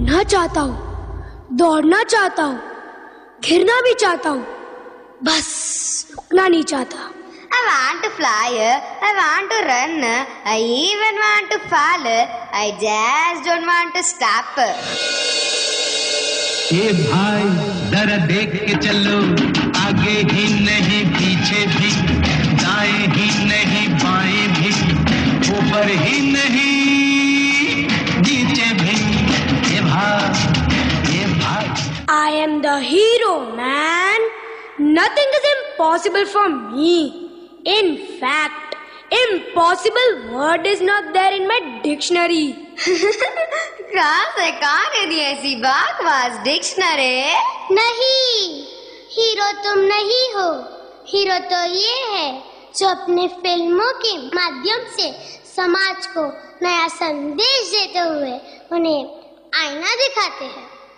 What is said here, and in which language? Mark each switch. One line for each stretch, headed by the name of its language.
Hindi: चाहता हूँ, दौड़ना चाहता हूँ, घिरना भी चाहता हूँ, बस रुकना नहीं चाहता।
English: I want to fly, I want to run, I even want to fall, I just don't want to stop.
Hindi: ये भाई जरा देख के चलो, आगे ही नहीं पीछे भी, दाएं ही नहीं बाएं भी, ऊपर ही नहीं नीचे भी, ये भाई।
English: I am the hero, man. Nothing is impossible for me. In fact, impossible word is not there in my dictionary.
Hindi: कहाँ से कहाँ ले दी ऐसी बकवास डिक्शनरी? नहीं, हीरो तुम नहीं हो। हीरो तो ये है जो अपने फिल्मों के माध्यम से समाज को नया संदेश देते हुए उन्हें आईना दिखाते हैं।